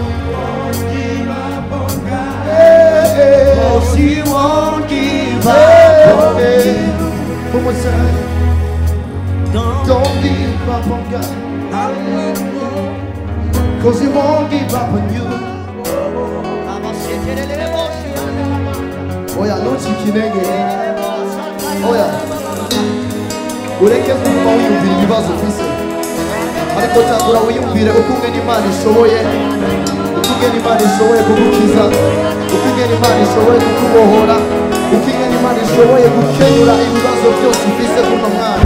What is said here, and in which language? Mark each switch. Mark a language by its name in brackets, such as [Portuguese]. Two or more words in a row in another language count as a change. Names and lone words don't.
[English] Yeah. 'cause He won't give up on you. One more time. Don't give up on God. 'Cause He won't give up on you. [Rundi] Oya ntucikinege. Oya ureke kumva wiyumvira ibibazo ufise, ariko tangura wiyumvire uko ungene Imana ishoboye, uko ungene Imana ishoboye kugukiza, uko ungene Imana ishoboye kukubohora, uko ungene Imana ishoboye gukenyura ibibazo byose ufise kuno mwana.